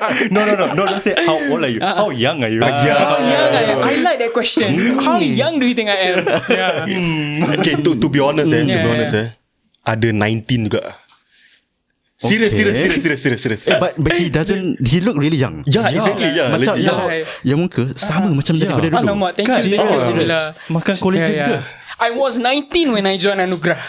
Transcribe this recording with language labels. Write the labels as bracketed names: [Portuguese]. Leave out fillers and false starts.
[English] No, don't say how old are you. How young are you? I like that question. How young do you think I am? Okay, to be honest [Malay] ada 19 juga. [English] Serious. But he look really young. Exactly. [Malay] Macam yang muka sama macam daripada dulu. Alamak, [English] thank you. [Malay] Alhamdulillah. Makan collagen ke? [English] I was 19 when I joined Anugerah.